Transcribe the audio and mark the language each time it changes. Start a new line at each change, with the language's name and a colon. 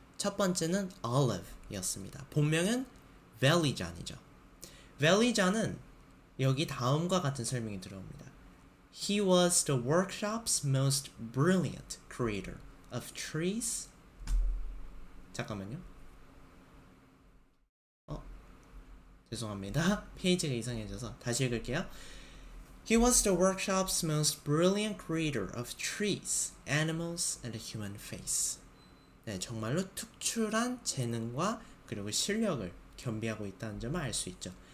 English: 첫 번째는 Olive였습니다.
Korean: 본명은 벨리잔이죠. 벨리잔은 여기 다음과 같은 설명이 들어옵니다.
English: He was the workshop's most brilliant creator of trees.
Korean: 잠깐만요. 죄송합니다. 페이지가 이상해져서 다시 읽을게요.
English: He was the workshop's most brilliant creator of trees, animals, and the human face.
Korean: 네, 정말로 특출한 재능과 그리고 실력을 겸비하고 있다는 점을 알 수 있죠.